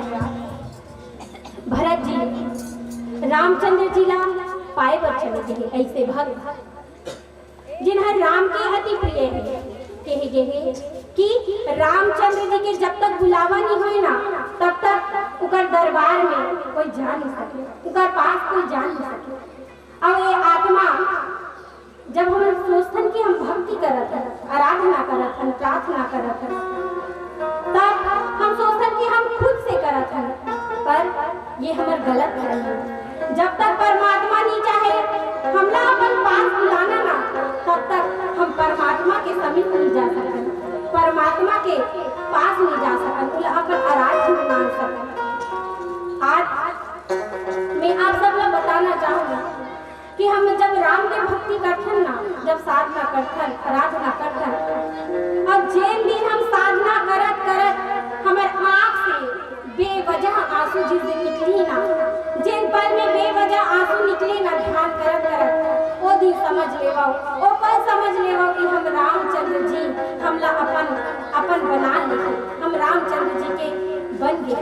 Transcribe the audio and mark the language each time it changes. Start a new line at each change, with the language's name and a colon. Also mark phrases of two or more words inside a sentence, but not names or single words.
Chhattisgarhi: भरत जी रामचंद्र जी ला पाए पर चले गए ऐसे भक्त जिन्हें राम के अति प्रिय है, कहे गए कि रामचंद्र जी के जब तक बुलावा नहीं हुई ना तब तक उकर दरबार में कोई जा नहीं सके, उकर पास कोई जा नहीं सके। अब ये आत्मा जब हम सोचथन कि हम भक्ति करत हन, आराधना करत हन, प्रार्थना करत हन, तब हम सोचथन कि हम खुद से करत हन, पर ये हमार गलत है। जब तक परमात्मा नहीं चाहे हमला अपन पास बुलाना ना तब तक हम परमात्मा के समीप नहीं जा सकते, परमात्मा के पास नहीं जा सकते, अपन आराध्य में मान सकते। आज मैं आप सब लोग बताना चाहूँगा कि हम जब राम के भक्ति करथन ना, जब साधना करथन, आराधना करथन, और जिन दिन हम साधना करत करत हमारे आँख से बेवजह आंसू जिस दिन निकली ना, जिन पल में बेवजह आंसू निकले ना ध्यान करत करत, वो दिन समझ लेवा, वो पल समझ लेवा कि हम रामचंद्र जी हमला अपन बना ले, हम रामचंद्र जी के बन गए।